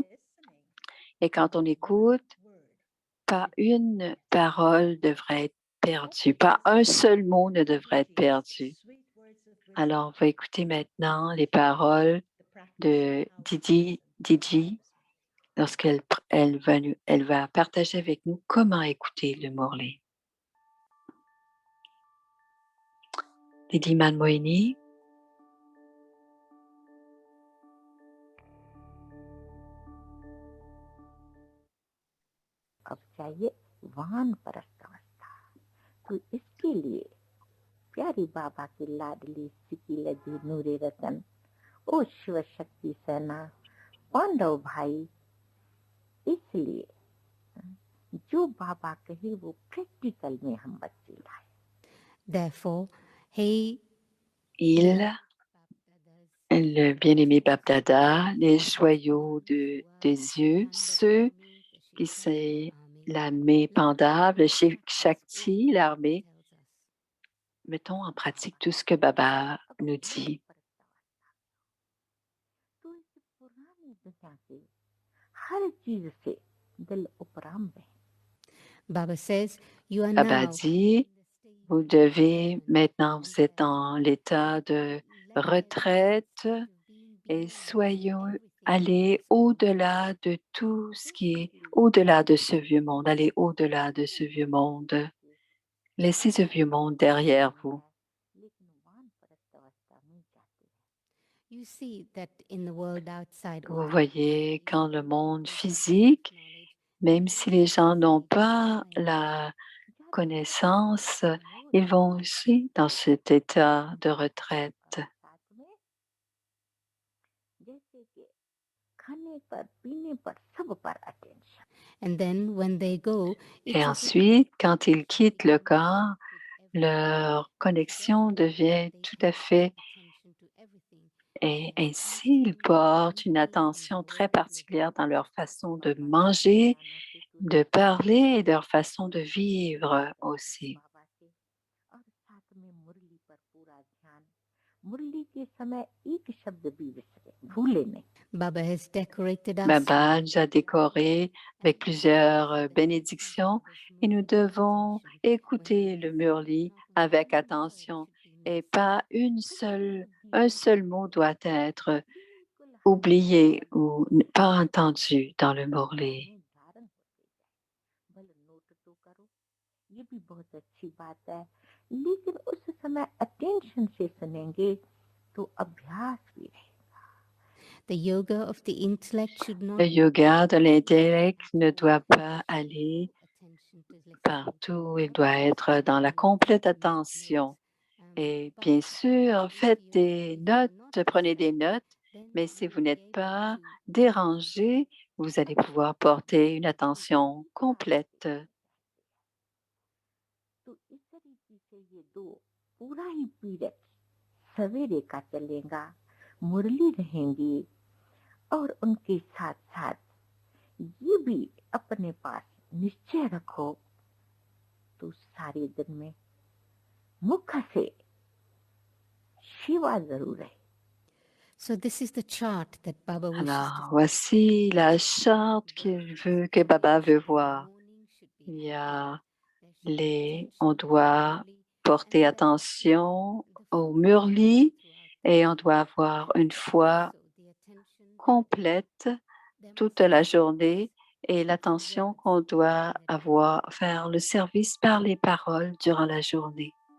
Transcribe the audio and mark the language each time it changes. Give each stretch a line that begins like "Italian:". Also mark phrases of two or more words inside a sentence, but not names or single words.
French: Et quand on écoute, pas une parole devrait être perdue, pas un seul mot ne devrait être perdu. Alors, on va écouter maintenant les paroles de Didi lorsqu'elle va partager avec nous comment écouter le Murli. Didi Manmoini.
Hindi: अब चाहिए वानप्रस्थ अवस्था। तो इसके लिए प्यारी बाबा की लाडली सिकी लजी नूरे रतन, ओ शिव शक्ति सेना, पांडव भाई, इसलिए जो बाबा कहे वो प्रैक्टिकल में हम बच्चे लाए।
English: Therefore, he
French: le bien-aimé Babdada, les joyaux des yeux, ceux qui l'armée pendable, Shakti, l'armée. Mettons en pratique tout ce que Baba nous dit.
Hindi: तो इस पुरानी दुनिया के हर चीज से दिल उपराम में
English: Baba says, you are Baba now
French: dit, vous devez, maintenant vous êtes dans l'état de retraite et soyons allés au-delà de tout ce qui est au-delà de ce vieux monde, allez au-delà de ce vieux monde. Laissez ce vieux monde derrière vous.
Hindi: लेकिन वानप्रस्थ अवस्था में जाते हैं
English: you see that in the world outside,
French: Vous voyez, quand le monde physique, même si les gens n'ont pas la connaissance, ils vont aussi dans cet état de retraite.
Hindi: साथ में जैसे कि खाने पर पीने पर सब पर अटेंशन
English: and then when they go,
French: Et
English: it's as if
French: ensuite, quand ils quittent le corps, leur connexion devient tout à fait,
English: attention to everything.
French: et ainsi ils portent une attention très particulière dans leur façon de manger, de parler et leur façon de vivre aussi.
Hindi: बाबा से और साथ में मुरली पर पूरा ध्यान मुरली के समय एक शब्द भी विसरे भूले नहीं
English: Baba has decorated us.
French: Baba nous a décorés avec plusieurs bénédictions et nous devons écouter le Murli avec attention et pas un seul mot doit être oublié ou pas entendu dans le Murli.
Hindi: धारण होते जाए भले नोट तो करो ये भी बहुत अच्छी बात है लेकिन उस समय अटेंशन से सुनेंगे तो अभ्यास भी रहेगा
English: The yoga of the intellect should not
French: Le yoga de l'intellect ne doit pas aller
English: attention to listen.
French: partout, il doit être dans la complète attention. Et bien sûr, faites des notes, prenez des notes, mais si vous n'êtes pas dérangé, vous allez pouvoir porter une attention complète.
Hindi: तो इस तरीके से ये दो पूरा ही पीरियड सवेरे का चलेगा मुरली रहेंगी और उनके साथ साथ ये भी अपने पास निश्चय रखो तो सारे दिन में मुख से शिवा जरूर है
English: So this is the chart that Baba wishes
French: Alors, voici la charte que Baba veut voir. Il y a on doit porter attention au Murli et on doit avoir une foi complète toute la journée et l'attention qu'on doit avoir, faire le service par les paroles durant la journée.